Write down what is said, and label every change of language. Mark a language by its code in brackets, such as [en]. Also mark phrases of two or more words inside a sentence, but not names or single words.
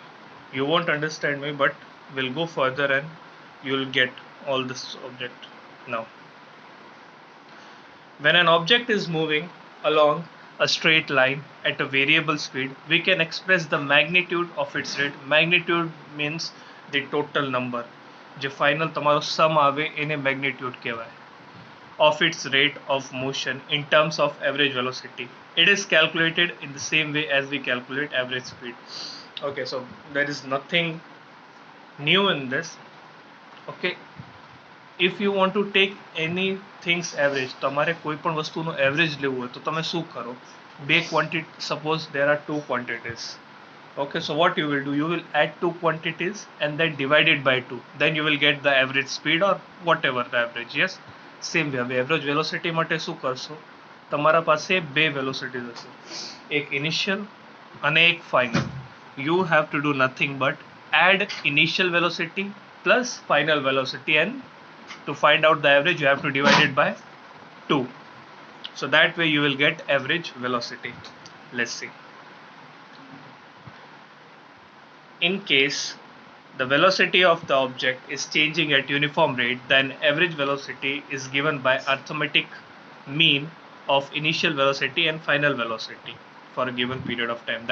[en] You won't understand me, but we'll go further and you'll get all this object now. When an object is moving along a straight line at a variable speed, we can express the magnitude of its rate. Magnitude means the total number. [gu] જે final તમારો sum આવે એને magnitude કહેવાય. [en] Of its rate of motion in terms of average velocity. It is calculated in the same way as we calculate average speed. Okay, so there is nothing new in this. Okay, if you want to take anything's average, [gu] તમારે કોઈ પણ વસ્તુનો average લેવું હોય તો તમે શું કરો? [en] બે quantity, suppose there are two quantities. Okay, so what you will do, you will add two quantities and then divide it by 2, then you will get the average speed or whatever the average. Yes, same way [gu] હવે [en] average velocity [gu] માટે શું કરશો? તમારા પાસે બે velocities હશે, એક initial અને એક final. [en] You have to do nothing but add initial velocity plus final velocity, and to find out the average you have to divide it by 2. So that way you will get average velocity. Let's see. In case the velocity of the object is changing at uniform rate, then average velocity is given by arithmetic mean of initial velocity and final velocity for a given period of time.